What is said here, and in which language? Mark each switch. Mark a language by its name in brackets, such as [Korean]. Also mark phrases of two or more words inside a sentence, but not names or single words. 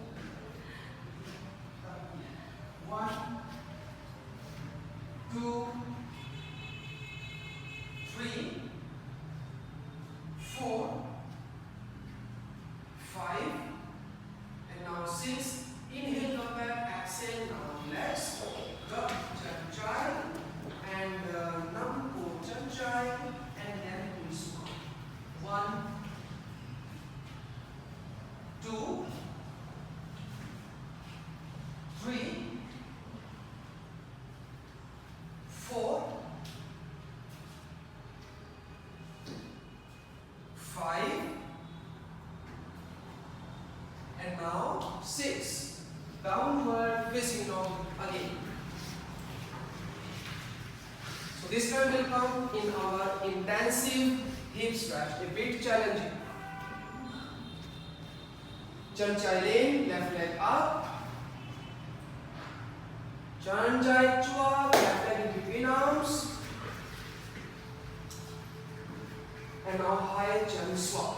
[English] 1, 2, 3, 4, 5, and now 6. Inhale, come back, exhale, now relax. Gap chan chai and Nampo chan chai, and then twist 1, 2, 3, 4, 5, and now 6. Downward facing dog again. So this time will come in our intensive hip stretch, a bit challenging. Chan chai lane, left leg up. Chan chai chua, left leg in between arms. And now high chan swap.